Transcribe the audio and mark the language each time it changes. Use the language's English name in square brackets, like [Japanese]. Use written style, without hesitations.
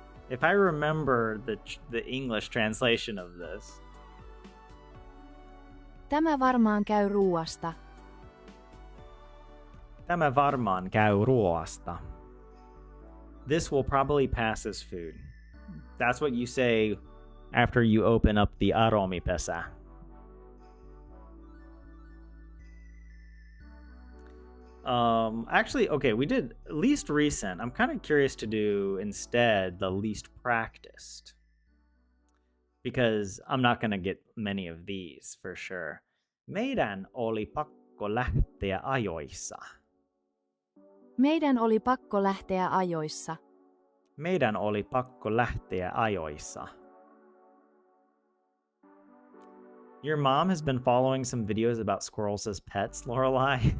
[English] If I remember the English translation of this. [Finnish] Tämä varmaan käy ruoasta. Tämä varmaan käy ruoasta. [English] This will probably pass as food. That's what you say after you open up the aromipesä. Actually, okay, we did least recent. I'm kind of curious to do instead the least practiced. Because I'm not going to get many of these for sure. [Finnish] Meidän oli pakko lähteä ajoissa. Meidän oli pakko lähteä ajoissa. Meidän oli pakko lähteä ajoissa. [English] Your mom has been following some videos about squirrels as pets, Lorelai.